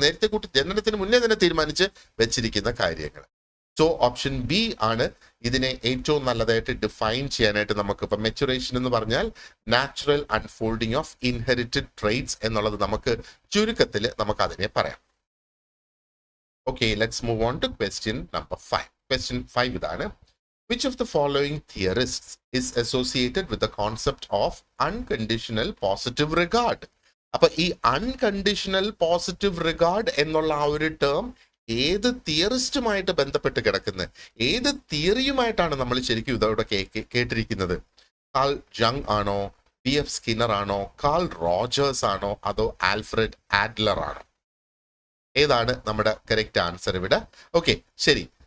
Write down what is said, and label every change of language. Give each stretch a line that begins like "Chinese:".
Malayalam: നേരത്തെ കുട്ടി ജനനത്തിന് മുന്നേ തന്നെ തീരുമാനിച്ച് വെച്ചിരിക്കുന്ന കാര്യങ്ങൾ. സോ ഓപ്ഷൻ ബി ആണ് ഇതിനെ ഏറ്റവും നല്ലതായിട്ട് ഡിഫൈൻ ചെയ്യാനായിട്ട്. നമുക്ക് ഇപ്പൊ മെച്ചുറേഷൻ എന്ന് പറഞ്ഞാൽ natural unfolding of inherited traits എന്നുള്ളത് നമുക്ക് ചുരുക്കത്തിൽ നമുക്ക് അതിനെ പറയാം.
English: Okay, let's move on to question number 5. Question 5
Malayalam: ഇതാണ്:
English: Which of the following theorists is associated with the concept of unconditional positive regard?
Malayalam: അപ്പൊ ഈ അൺകണ്ടീഷണൽ പോസിറ്റീവ് റിഗാർഡ് എന്നുള്ള ആ ഒരു ടേം ഏത് തിയറിസ്റ്റുമായിട്ട് ബന്ധപ്പെട്ട് കിടക്കുന്നത്, ഏത് തിയറിയുമായിട്ടാണ് നമ്മൾ ശരിക്കും ഇതോടെ കേട്ടിരിക്കുന്നത്? കാൾ ജങ് ആണോ, B.F. സ്കിന്നർ ആണോ, കാൾ റോജേഴ്സ് ആണോ, അതോ ആൽഫ്രഡ് ആഡ്ലർ ആണോ? ഏതാണ് നമ്മുടെ കറക്റ്റ് ആൻസർ ഇവിടെ? ഓക്കെ, ശരി.